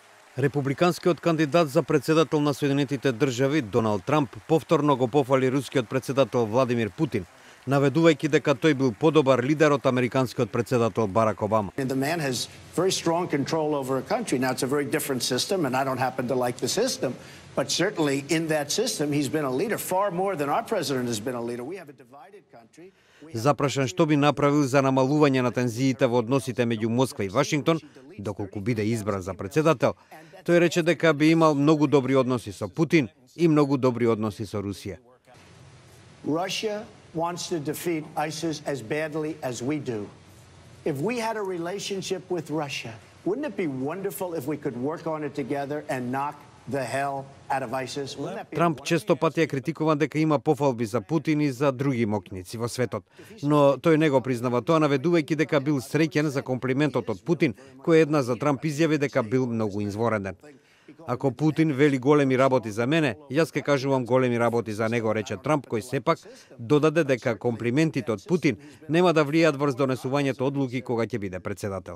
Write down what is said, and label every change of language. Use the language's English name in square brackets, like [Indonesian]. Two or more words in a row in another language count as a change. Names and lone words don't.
[Macedonian] Републиканскиот кандидат за председател на Соединетите држави Доналд Трамп повторно го пофали рускиот председател Владимир Путин, наведувајќи дека тој бил подобар лидер од американскиот председател Барак Обама. [English] The man has very strong control over a country. Now it's a very different system and I don't happen to like the system, but certainly in that system he's been a leader far more than our president has been a leader. We have a divided country. [Macedonian] Запрашан што би направил за намалување на тензиите во односите меѓу Москва и Вашингтон, доколку биде избран за председател, тој рече дека би имал многу добри односи со Путин и многу добри односи со Русија. [English] Russia wants to defeat ISIS as badly as we do. If we had a relationship with Russia, wouldn't it be wonderful if we could work on it together and knock the hell out of ISIS? [Macedonian] Трамп често пати е критикуван дека има пофалби за Путин и за други моќници во светот, но тој не го признава тоа, наведувајќи дека бил среќен за комплиментот од Путин, кој една за Трамп изјави дека бил многу извореден. Ако Путин вели големи работи за мене, јас ке кажувам големи работи за него, рече Трамп, кој сепак додаде дека комплиментите од Путин нема да влијаат врз донесувањето одлуки кога ќе биде председател.